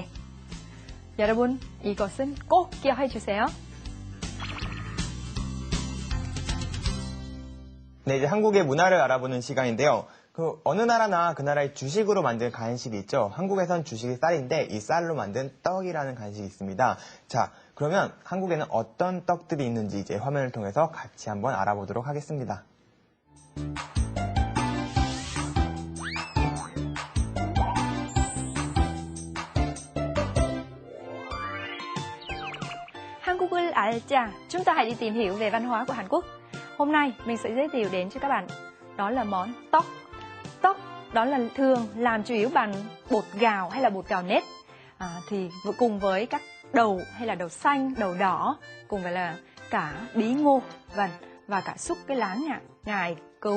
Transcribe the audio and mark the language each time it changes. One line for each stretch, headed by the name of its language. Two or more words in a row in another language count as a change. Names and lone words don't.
Korean: 여러분 이것은 꼭 기억해 주세요. 네, 이제 한국의 문화를 알아보는 시간인데요. 그 어느 나라나 그 나라의 주식으로 만든 간식이 있죠. 한국에선 주식이 쌀인데 이 쌀로 만든 떡이라는 간식이 있습니다. 자, 그러면 한국에는 어떤 떡들이 있는지 이제 화면을 통해서 같이 한번 알아보도록 하겠습니다. 한국을 알자,
Vietnamese: chúng ta hãy đi tìm hiểu về văn hóa của Hàn Quốc. Hôm nay mình sẽ giới thiệu đến cho các bạn đó là món tteok. Tteok đó là thường làm chủ yếu bằng bột gạo hay là bột gạo nếp, thì cùng với các đậu hay là đậu xanh, đậu đỏ, cùng với là cả bí ngô và cả xúc cái lá ngải cứu.